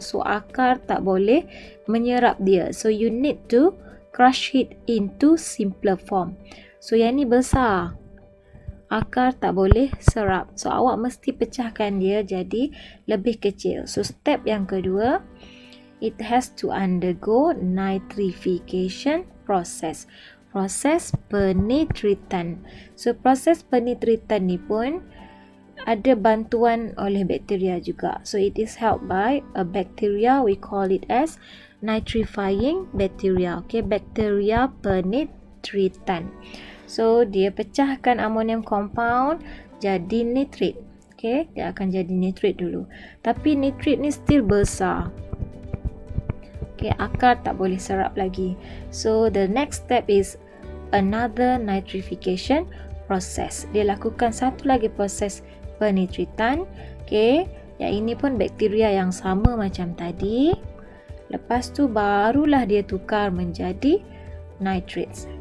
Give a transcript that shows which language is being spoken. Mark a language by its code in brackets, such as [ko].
[ms] So akar tak boleh menyerap dia. [en] So you need to crush it into simpler form. [ms] So yang ni besar, akar tak boleh serap. So awak mesti pecahkan dia jadi lebih kecil. [en] So step [ms] yang kedua, [en] it has to undergo nitrification process. [ms] Proses penitritan. So proses penitritan ni pun ada bantuan oleh bakteria juga. [en] So it is helped by a bacteria, we call it as nitrifying bacteria. [ms] Okay, bakteria penitritan. So dia pecahkan ammonium compound jadi nitrit. Okay, dia akan jadi nitrit dulu. Tapi nitrit ni [en] still [ms] besar. Okay, akar tak boleh serap lagi. [en] So the next step is another nitrification process. [ms] Dia lakukan satu lagi proses penitritan. Okay, yang ini pun bakteria yang sama macam tadi. Lepas tu barulah dia tukar menjadi nitrates.